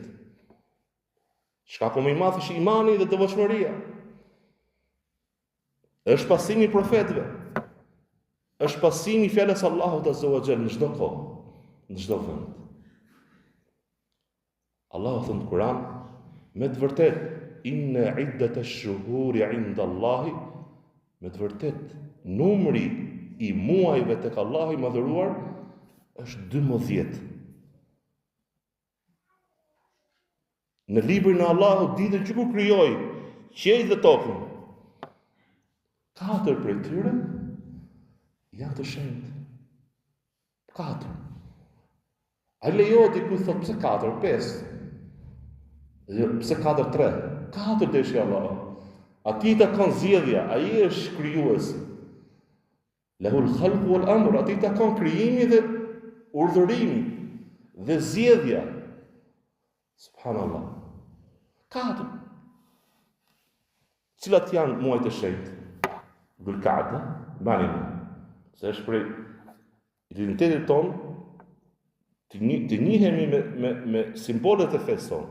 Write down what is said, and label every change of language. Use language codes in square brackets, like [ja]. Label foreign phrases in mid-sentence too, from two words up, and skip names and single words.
[sq] Shkaku më i madh është imani dhe devotshmëria. Është pasimi i profetëve. Është pasimi i fjalës Allahut [ar] عز وجل [sq] në çdo kohë, në çdo vend. Allahu thon në Kur'an, me të vërtet, [ar] إن عدة الشهور عند الله, [sq] me të vërtet, numri i muajve tek Allahu i madhëruar është 12. Në librin e Allahut ditën që kur krijoi qiellin dhe tokën, 4 prej tyre janë të shenjtë. 4. A lejohet diku thot pse 4, 5? Pse 4-3? 4 deshi Allah. Ati të kanë zgjedhja, ai është krijuesi. [ar] له الخلق والأمر, [sq] ati të kanë krijimi dhe urdhërimi dhe zgjedhja. Subhanallah. 4. Cilat janë muajt e shenjtë? Dhul-Qa'da, bani më. Se është prej identitetit ton të njihemi me simbolet e fesë tonë.